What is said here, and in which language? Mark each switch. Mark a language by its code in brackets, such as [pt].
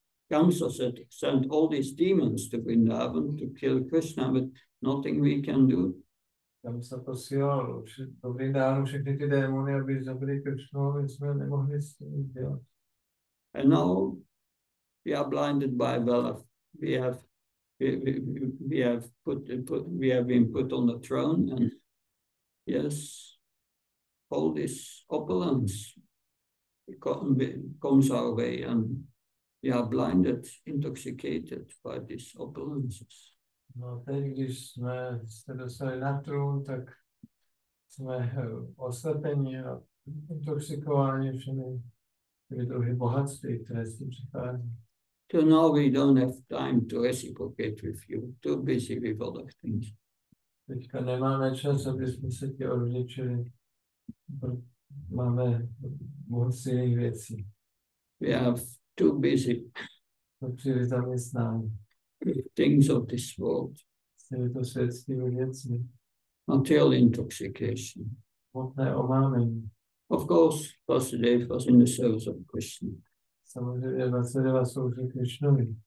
[en] Kamsa said, sent all these demons to Vrindavan to kill Krishna, but nothing we can do. [cs] Kamsa posílal do Vrindánu všechny ty démony, aby zabili Krishnu, aby jsme nemohli s tím dělat. [en] And now we are blinded by Bala. We have been put on the throne, and yes, all this opulence comes our way, and we are blinded, intoxicated by these opulences. [cs] No, teď, když jsme se dostali na trůn, tak jsme oslepeni a intoxikováni všemi těmi druhy bohatství, které s tím přichází. [en] So now we don't have time to reciprocate with you. Too busy with other things. [cs] Teďka nemáme čas, aby jsme se tě odvděčili. Máme moc jiných věcí. [en] We are too busy [cs] Jsme příliš zaměstnáni. [en] with things of this world. [cs] S těmito světskými věcmi. [en] Material intoxication. [cs] Hmotné omámení. [en] Of course, Vasudeva was in the service of Krishna. [cs] Samozřejmě Vasudeva sloužil Krishnovi.